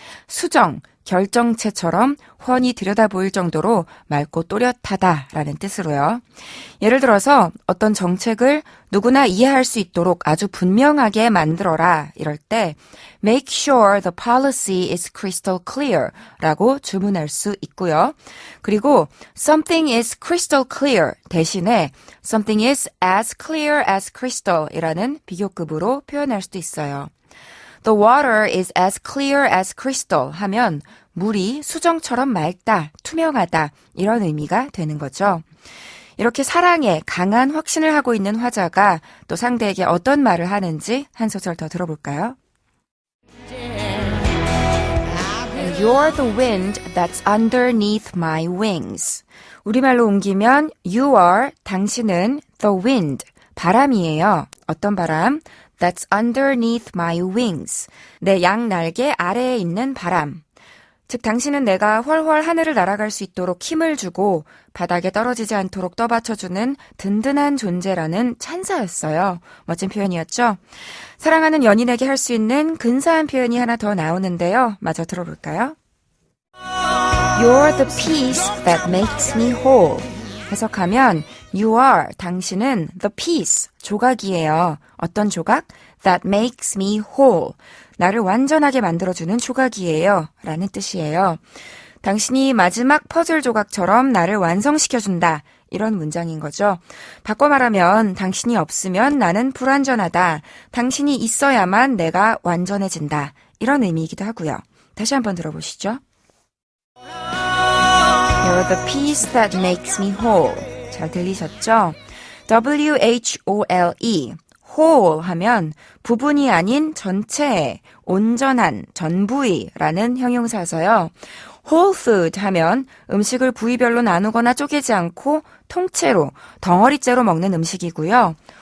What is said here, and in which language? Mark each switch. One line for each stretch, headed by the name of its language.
Korean: 수정, 결정체처럼 훤히 들여다보일 정도로 맑고 또렷하다라는 뜻으로요. 예를 들어서 어떤 정책을 누구나 이해할 수 있도록 아주 분명하게 만들어라 이럴 때
English: make sure the policy is crystal clear
Korean: 라고 주문할 수 있고요. 그리고 something is crystal clear 대신에 something is as clear as crystal 이라는 비교급으로 표현할 수도 있어요.
English: The water is as clear as crystal
Korean: 하면 물이 수정처럼 맑다, 투명하다 이런 의미가 되는 거죠. 이렇게 사랑에 강한 확신을 하고 있는 화자가 또 상대에게 어떤 말을 하는지 한 소절 더 들어볼까요?
English: You're the wind that's underneath my wings.
Korean: 우리말로 옮기면
English: you are,
Korean: 당신은
English: the wind,
Korean: 바람이에요. 어떤 바람?
English: That's underneath my wings.
Korean: 내 양 날개 아래에 있는 바람. 즉 당신은 내가 훨훨 하늘을 날아갈 수 있도록 힘을 주고 바닥에 떨어지지 않도록 떠받쳐주는 든든한 존재라는 찬사였어요. 멋진 표현이었죠? 사랑하는 연인에게 할 수 있는 근사한 표현이 하나 더 나오는데요. 마저 들어볼까요?
English: You're the piece that makes me whole.
Korean: 해석하면
English: You are,
Korean: 당신은
English: the piece,
Korean: 조각이에요. 어떤 조각?
English: That makes me whole.
Korean: 나를 완전하게 만들어주는 조각이에요. 라는 뜻이에요. 당신이 마지막 퍼즐 조각처럼 나를 완성시켜준다. 이런 문장인 거죠. 바꿔 말하면 당신이 없으면 나는 불완전하다. 당신이 있어야만 내가 완전해진다. 이런 의미이기도 하고요. 다시 한번 들어보시죠.
English: You're the piece that makes me whole.
Korean: 잘 들리셨죠? W-H-O-L-E. whole 하면 부분이 아닌 전체, 온전한, 전부이라는 형용사서요. whole food 하면 음식을 부위별로 나누거나 쪼개지 않고 통째로, 덩어리째로 먹는 음식이고요.